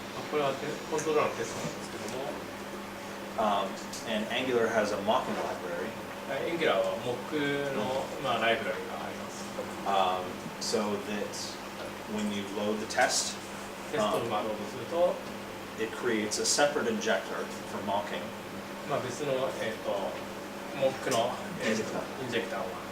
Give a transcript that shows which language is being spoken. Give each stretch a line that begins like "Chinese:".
Japanese: これはコントローラーのテストなんですけども、
English: and Angular has a mocking library.
Japanese: Angular は mock のまあライブラリがあります。
English: So that when you load the test,
Japanese: テストをまあロードすると、
English: it creates a separate injector for mocking.
Japanese: まあ別のmock のインジェクターを。